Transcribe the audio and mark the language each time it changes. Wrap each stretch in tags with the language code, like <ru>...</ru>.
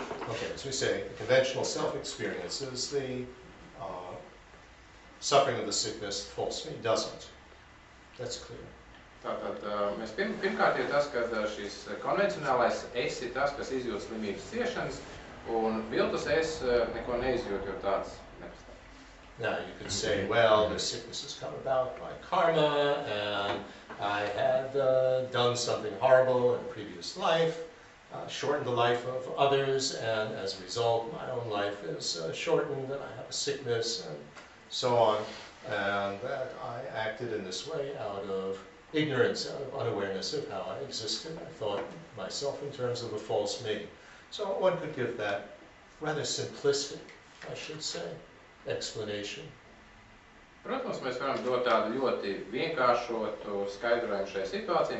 <en>Okay, as we say, the conventional self-experience is the suffering of the sickness, false me doesn't. That's clear.</en> <lv>Tātad mēs pirmkārt ir tas, ka šis konvencionālais es ir tas, kas izjūt slimības ciešanas, un viltus es neko neizjūt, jo tāds nepastāv.</lv> <en>Now you could say, well, this sickness has come about by karma, and I had done something horrible in a previous life, shortened the life of others, and as a result, my own life is shortened, and I have a sickness, and so on, and that I acted in this way out of ignorance, out of unawareness of how I existed. I thought myself in terms of a false me. So one could give that rather simplistic, I should say, explanation.</en> <lv>Protams, mēs varam dot tādu ļoti vienkāršotu skaidrojumu šai situācijai.</lv>